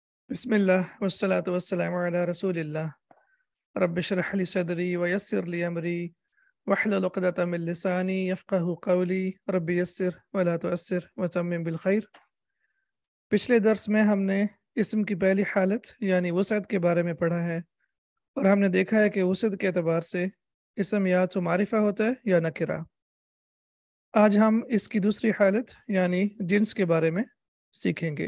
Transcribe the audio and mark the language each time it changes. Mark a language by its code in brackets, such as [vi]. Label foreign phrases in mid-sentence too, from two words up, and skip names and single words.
[ar] بسم الله والصلاة والسلام على رسول الله رب اشرح لي صدري ويسر لي أمري واحلل عقدة من لساني يفقهوا قولي رب يسر ولا تعسر وتمم بالخير. [ur] پچھلے درس میں ہم نے اسم کی پہلی حالت یعنی وسعت کے بارے میں پڑھا ہے اور ہم نے دیکھا ہے کہ وسعت کے اعتبار سے اسم یا تو معرفہ ہوتا ہے یا نکرہ. آج ہم اس کی دوسری حالت یعنی جنس کے بارے میں سیکھیں گے.